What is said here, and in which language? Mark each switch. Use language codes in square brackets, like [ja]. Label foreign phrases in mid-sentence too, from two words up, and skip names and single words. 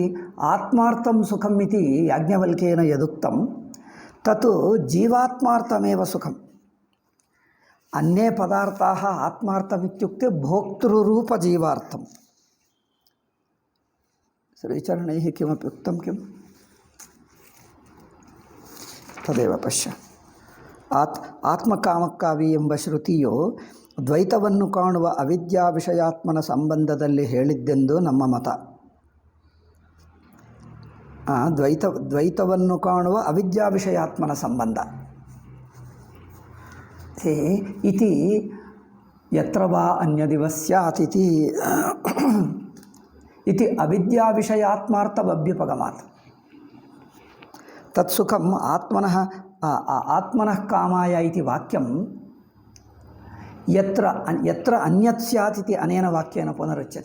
[sa] आत्मार्थं सुखम् इति याज्ञवल्क्येन यदुक्तं तत् जीवात्मार्थमेव सुखम्। अन्ये पदार्थाः आत्मार्थमित्युक्ते भोक्तृरूपजीवार्थम्। श्रीचरणैः किमपि उक्तं किम्? ತದೇವ ಪಶ್ಯ. [kn] ಆತ್ಮಕಾಮಕ್ಕಾವಿ ಎಂಬ ಶ್ರುತಿಯು ದ್ವೈತವನ್ನು ಕಾಣುವ ಅವಿದ್ಯಾ ವಿಷಯಾತ್ಮನ ಸಂಬಂಧದಲ್ಲಿ ಹೇಳಿದ್ದೆಂದು ನಮ್ಮ ಮತ. ದ್ವೈತವನ್ನು ಕಾಣುವ ಅವಿದ್ಯಾ ವಿಷಯಾತ್ಮನ ಸಂಬಂಧ [sa] ಇತಿ ಯತ್ರ ವಾ ಅನ್ಯದಿವ ಸ್ಯಾತ್ ಇತಿ ಅವಿದ್ಯಾ ವಿಷಯಾತ್ಮಾರ್ಥವಭ್ಯುಪಗಮಾತ್. तत्सुखम आत्मनः कामाय इति वाक्यं यत्र अन्यत् स्यात् इति अनेन वाक्येन पुनरुच्यते.